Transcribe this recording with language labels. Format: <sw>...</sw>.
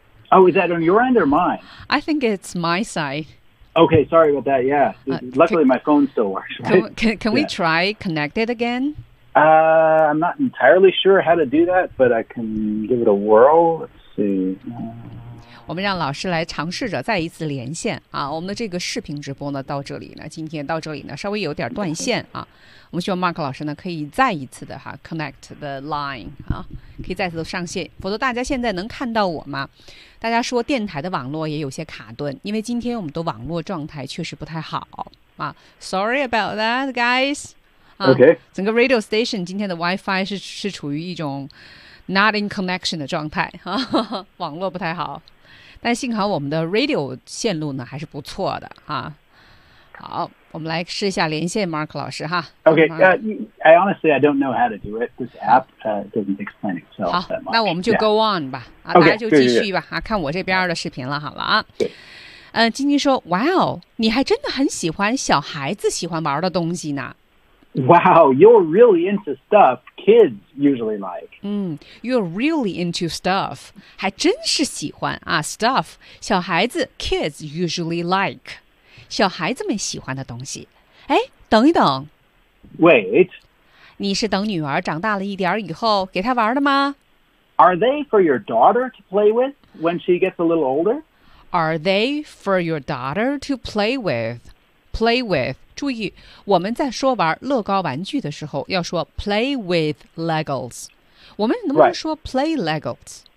<en>Oh, is that on your end or mine? I think it's my side. Okay, sorry about that, yeah. Luckily, my phone still works.、Right? Can we try connect it again? I'm not entirely sure how to do that, but I can give it a whirl. Let's see.</en> <zh>我们让老师来尝试着再一次连线啊！我们的这个视频直播呢，到这里呢，今天到这里呢，稍微有点断线啊。我们希望 Mark 老师呢，可以再一次的哈</zh> <en>connect the line</en> <zh>啊，可以再次上线。否则大家现在能看到我吗？大家说电台的网络也有些卡顿，因为今天我们的网络状态确实不太好啊。</zh> <en>Sorry about that, guys.、啊、OK，</en> <zh>整个 radio station 今天的 WiFi 是处于一种</zh> <en>not in connection</en> <zh>的状态啊，网络不太好。但幸好我们的 radio 线路呢还是不错的哈、啊。好，我们来试一下连线 Mark 老师哈。</zh> <en>Okay, I honestly I don't know how to do it. This app doesn't explain itself that much.</en> <zh>好，那我们就 go on 吧、</zh> <en>yeah.</en> <zh>啊，大家就继续吧啊，看我这边的视频了，好了啊。嗯，晶晶说 ，Wow， 你还真的很喜欢小孩子喜欢玩的东西呢。</zh> <en>Wow, you're really into stuff kids usually like. You're really into stuff.</en> <zh>还真是喜欢啊</zh> <en>stuff.</en> <zh>小孩子</zh> <en>kids usually like.</en> <zh>小孩子们喜欢的东西。哎，等一等。</zh> <en>Wait.</en> <zh>你是等女儿长大了一点以后给她玩的吗</zh> <en>？Are they for your daughter to play with when she gets a little older? Are they for your daughter to play with?</en> <zh>Play with, 注意我们在说玩乐高玩具的时候要说</zh> <en>play with Legos.</en> <zh>我们能不能说 play Legos?</zh>